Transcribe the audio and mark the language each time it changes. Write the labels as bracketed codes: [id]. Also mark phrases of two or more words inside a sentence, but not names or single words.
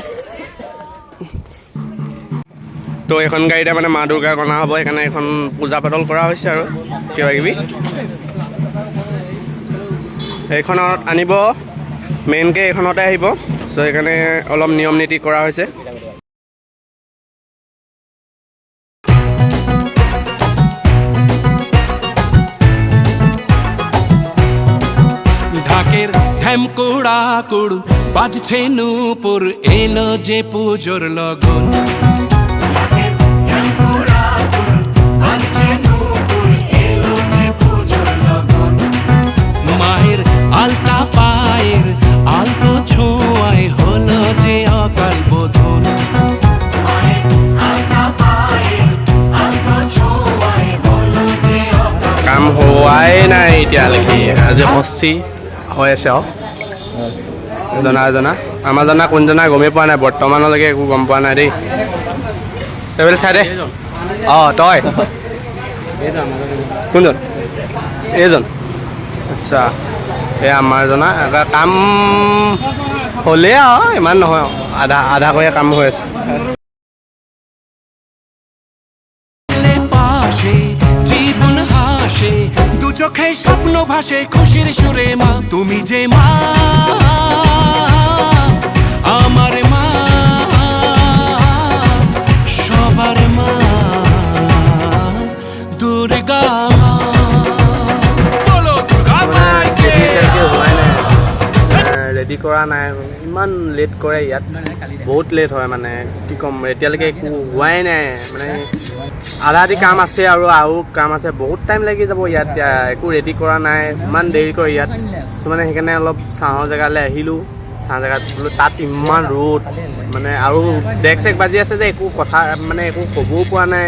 [as] তো এইখন গাড়ীতে মানে মা দুৰ্গাক অনা হ'ব, সেইকাৰণে এখন পূজা পাতল কৰা হৈছে আৰু কিবাকিবি। এইখনত আনিব, মেইনকৈ এইখনতে আহিব। চ' সেইকাৰণে অলপ নিয়ম নীতি কৰা হৈছে। [bn] ঢাকের ঢ্যামকুড়া কুড় বাজছে নূপুর, এলো যে পুজোর লগন। মায়ের আলতা পায়ের আলতো ছোঁয়ায় হলো যে অকাল বোধন। [as] কাম হোৱাই নাই এতিয়ালৈকে, আজি মস্তি হৈ আছে আৰু জনা আমাৰ জনা কোনজনা গমেই পোৱা নাই বৰ্তমানলৈকে, একো গম পোৱা নাই দেই। সেইবিলাক চাই দে। তই কোনজন? এইজন? আচ্ছা, এই আমাৰ জনা কাম হ'লেই আৰু ইমান নহয়, আধা কৰি কাম হৈ আছে। [bn] জীবন হাসে, দু চোখে স্বপ্ন ভাসে, খুশির সুরে মা তুমি যে মা, আমার মা, সবার মা, দুর্গা মা। বলো দুর্গা মাকে। [as] ৰেডি কৰা নাই, ইমান লেট কৰে ইয়াত, বহুত লেট হয় মানে কি ক'ম। এতিয়ালৈকে একো হোৱাই নাই, মানে আধা আধি কাম আছে আৰু কাম আছে, বহুত টাইম লাগি যাব ইয়াত। একো ৰেডি কৰা নাই, ইমান দেৰি কৰে ইয়াত। চ' মানে সেইকাৰণে অলপ ছাঁহৰ জেগালৈ আহিলোঁ। ছাঁ জেগাত বোলো, তাত ইমান ৰ'দ মানে, আৰু ডেক চেক বাজি আছে যে একো কথা মানে একো ক'বও পৰা নাই।